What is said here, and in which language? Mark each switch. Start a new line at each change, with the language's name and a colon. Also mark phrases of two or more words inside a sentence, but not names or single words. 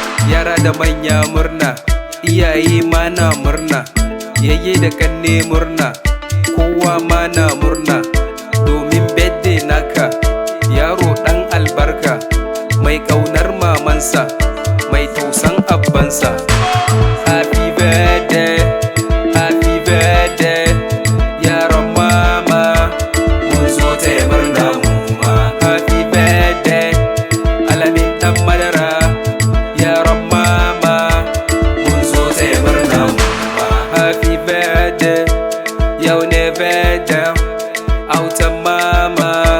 Hausa: Yara da manya murna, iyaye ma na murna, yayye da kanne murna, kowa ma na murna, domin birthday naka. Yaro dan albarka, mai kaunar mamansa, mai tausan abbansa.
English: Happy birthday, happy birthday,
Hausa: yaron mama. Mun zo taya murna mu ma.
English: Happy birthday,
Hausa: Alamin dan madara, yaron mama. Mun zo taya murna mu ma.
English: Happy birthday,
Hausa: yau ne birthday, autan mama.